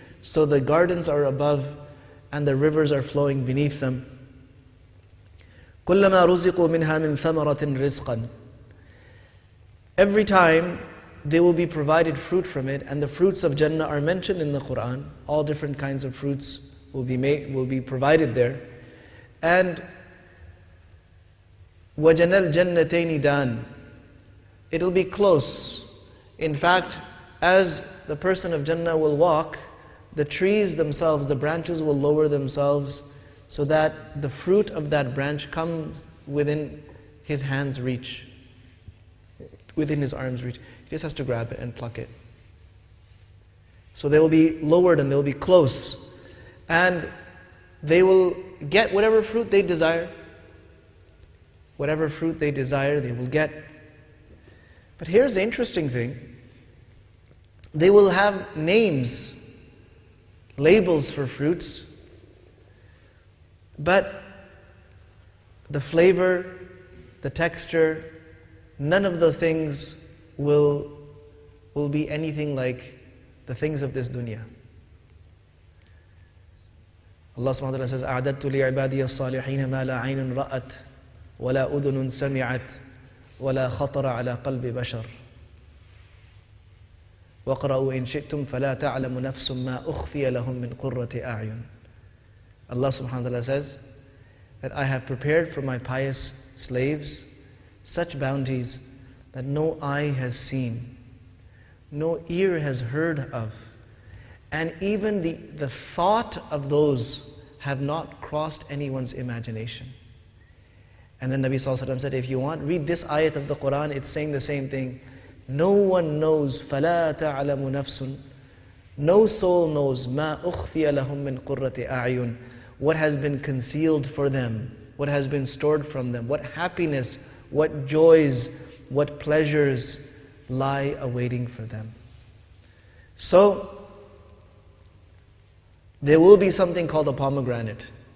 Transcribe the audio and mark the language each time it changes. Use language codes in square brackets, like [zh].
[en] So the gardens are above and the rivers are flowing beneath them. [ar] كُلَّمَا رُزِقُوا مِنْهَا مِنْ ثَمَرَةٍ رِزْقًا. [en] Every time they will be provided fruit from it, and the fruits of Jannah are mentioned in the Quran. All different kinds of fruits will be provided there. And [ar] وَجَنَى الْجَنَّتَيْنِ دَانٍ. [en] It'll be close. In fact, as the person of Jannah will walk, the trees themselves, the branches will lower themselves so that the fruit of that branch comes within his hand's reach, within his arm's reach. He just has to grab it and pluck it. So they will be lowered and they will be close. And they will get whatever fruit they desire. Whatever fruit they desire, they will get. But here's the interesting thing. They will have names, labels for fruits, but the flavor, the texture, none of the things will be anything like the things of this dunya. [ar] Allah subhanahu wa ta'ala [en] says, [ar] أَعْدَدْتُ لِعِبَادِيَ الصَّالِحِينَ مَا لَا عَيْنٌ رَأَتْ وَلَا أُذُنٌ سَمِعَتْ وَلَا خَطَرَ عَلَى قَلْبِ بَشَرٍ وَقْرَأُوا إِن شِئْتُمْ فَلَا تَعْلَمُ نَفْسٌ مَا أُخْفِيَ لَهُم مِّن قُرَّةِ أَعْيُنٍ. [en] Allah subhanahu wa ta'ala says that I have prepared for my pious slaves such bounties that no eye has seen, no ear has heard of, and even the thought of those have not crossed anyone's imagination. And then Nabi Sallallahu Alaihi Wasallam said, if you want, read this ayat of the Quran, it's saying the same thing. No one knows, [ar] فَلَا تَعْلَمُ نَفْسٌ. [en] No soul knows, [ar] مَا أُخْفِيَ لَهُم مِّن قُرَّةِ أَعْيُنٍ. [en] What has been concealed for them, what has been stored from them, what happiness, what joys, what pleasures lie awaiting for them. So, there will be something called a pomegranate.